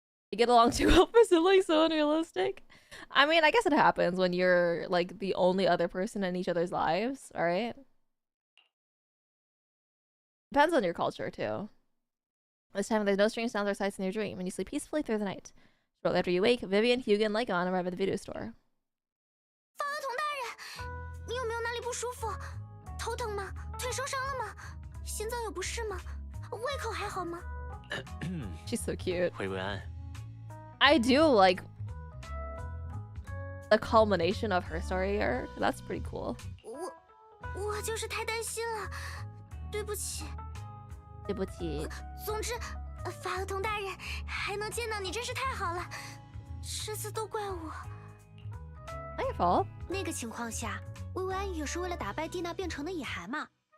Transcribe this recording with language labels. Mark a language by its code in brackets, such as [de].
[en] They get along too well for siblings, so unrealistic. I mean, I guess it happens when you're like the only other person in each other's lives, alright? Depends on your culture too. This time there's no strange sounds or sights in your dream, and you sleep peacefully through the night. Shortly after you wake, Vivian, Hugo, and Lygon arrive at the video store. [zh] 法厄同大人，你有没有哪里不舒服？头疼吗？腿受伤了吗？心脏有不适吗？胃口还好吗？ [en] She's so cute. [zh] 薇薇安， [en] I do like the culmination of her story arc. That's pretty cool. [zh] 我就是太担心了，对不起。对不起。总之，法厄同大人还能见到你真是太好了，这次都怪我。 [en] Not your fault. [zh] 那个情况下，薇薇安也是为了打败蒂娜变成的野孩嘛。